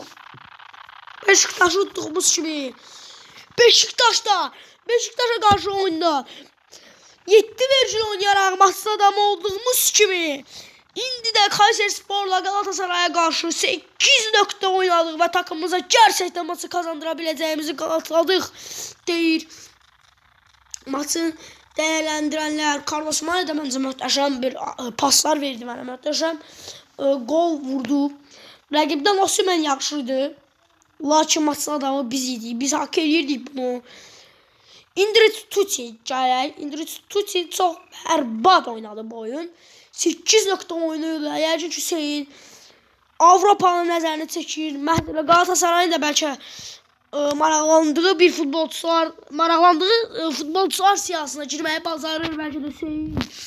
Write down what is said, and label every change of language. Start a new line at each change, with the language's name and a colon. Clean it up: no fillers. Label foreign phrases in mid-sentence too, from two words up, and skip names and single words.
Azerbaijani: Beşiktaş'ı tutduğumuz kimi. Beşiktaş'a qarşı oyunda 7 vericili oynayaraq maçın adamı olduğumuz kimi indi də Kayserispor'la Galatasaray'a qarşı 8 nöqtə oynadıq və takımımıza gerçəkdən maçı kazandıra biləcəyimizi qanıtladıq deyir. Maçın dəyərləndirənlər Carlos Marin'də məncə möhtəşəm bir paslar verdi mənə, möhtəşəm gol vurdu. Rəqibdən Osimhen yaxşıydı. Lakin maçın adamı biz idik. Biz hak edirdik bunu. Indrit Tuti gələk. Indrit Tuti çox bərbad oynadı bu oyun. 8 nöqtə oynayırdı. Yəqin ki Hüseyin Avropanın nəzərini çəkir. Məhz Galatasarayın da bəlkə maraqlandığı futbolçular siyasına girməyi bacarır bəlkə də Hüseyin.